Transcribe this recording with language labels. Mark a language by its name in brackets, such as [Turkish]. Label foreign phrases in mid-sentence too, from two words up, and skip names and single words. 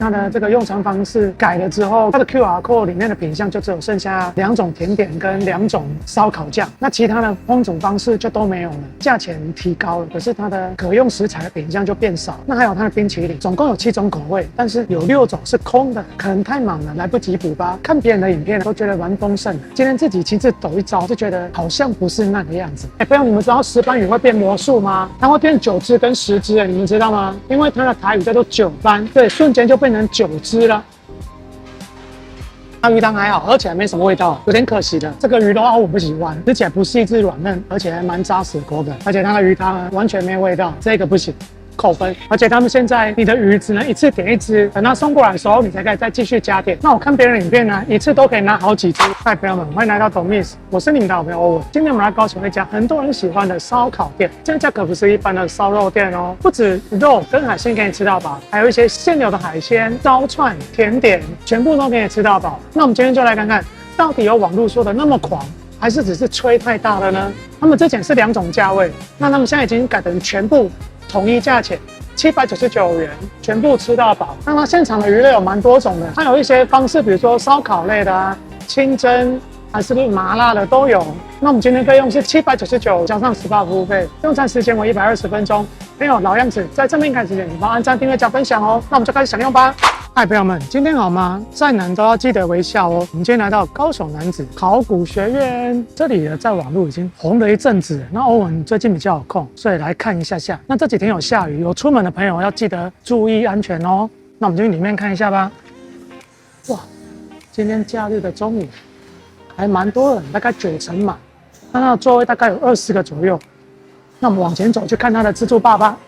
[Chinese] 它的這個用餐方式改了之後，它的 [English] QR code [Chinese] 裡面的品項就只有剩下2種甜點跟2種燒烤醬，那其他的烹煮方式就都沒有了，價錢提高了，可是它的可用食材的品項就變少。那還有它的冰淇淋，总共有7種口味，但是有6種是空的，可能太忙了来不及補吧。看別人的影片都覺得蠻豐盛的，今天自己親自抖一招，就覺得好像不是那個樣子。朋友，你們知道石斑魚會變魔術嗎？它會變9隻跟10隻，你們知道嗎？因為它的台語叫做9斑，對，瞬間就變成9隻了。它魚湯還好，而且還沒什麼味道，有點可惜的。這個魚肉我不喜歡，吃起來不細緻軟嫩，而且還蠻扎實口感，而且它的魚湯完全沒味道，這個不行。扣分，而且他們現在你的魚只能一次點1隻，等它送過來的時候，你才可以再繼續加點。那我看別人的影片呢，一次都可以拿好幾隻。嗨，朋友們，歡迎來到懂 Miss，我是你們的好朋友歐文。今天我們來高雄一家很多人喜歡的燒烤店，這家可不是一般的燒肉店哦，不止肉跟海鮮給你吃到飽，還有一些現有的海鮮、燒串、甜點，全部都給你吃到飽。那我們今天就來看看，到底有網絡說的那麼狂，還是只是吹太大了呢？他們之前是2種價位，那他們現在已經改成全部統一價錢，799元，全部吃到飽。那它現場的魚類有蠻多種的，它有一些方式，比如說燒烤類的啊，清蒸還是麻辣的都有。那我們今天費用是799，加上18服務費，用餐時間為120分鐘。朋友，老樣子，在正面看之前，你幫按讚、訂閱、加分享哦。那我們就開始享用吧。嗨，朋友們，今天好嗎？再難都要記得微笑哦。我们今天來到高雄男子考古學院，這裡呢在網絡已經紅了一陣子。那歐文最近比較有空，所以來看一下下。那這幾天有下雨，有出門的朋友要記得注意安全哦。那我們就裡面看一下吧。哇，今天假日的中午還蠻多人，大概9成滿。那它的座位大概有20個左右。那我們往前走去看它的自助吧吧。